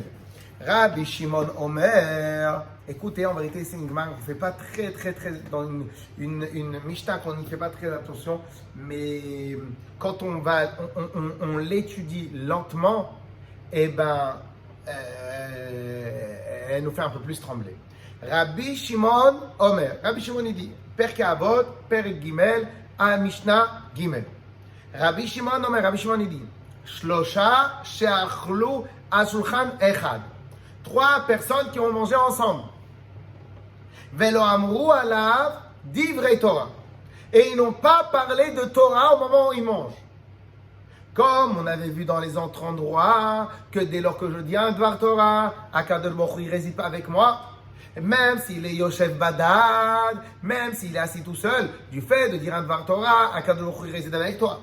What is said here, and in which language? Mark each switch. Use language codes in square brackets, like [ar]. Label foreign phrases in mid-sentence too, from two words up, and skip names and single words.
[he] רבי שמעון אומר, [fr] écoutez, en vérité, c'est une Gemara qu'on ne fait pas très, dans une Mishnah qu'on n'y fait pas très attention, mais quand on l'étudie lentement, eh ben, elle nous fait un peu plus trembler. [he] רבי שמעון אומר, [fr] Rabbi Shimon il dit, [he] פרקי אבות, פרק גימל, à משנה גימל. רבי שמעון אומר, [fr] Rabbi Shimon il dit, [he] שלשה שאכלו על שלחן אחד. [fr] 3 personnes qui ont mangé ensemble. [he] ולא אמרו עליו דברי תורה. [fr] Et ils n'ont pas parlé de Torah au moment où ils mangent. Comme on avait vu dans les autres endroits, que dès lors que je dis un [he] דבר תורה, הקדוש ברוך הוא, [fr] il ne réside pas avec moi, même s'il est [he] יושב בדד, [fr] même s'il est assis tout seul, du fait de dire un [he] דבר תורה, הקדוש ברוך הוא, [fr] il réside avec toi.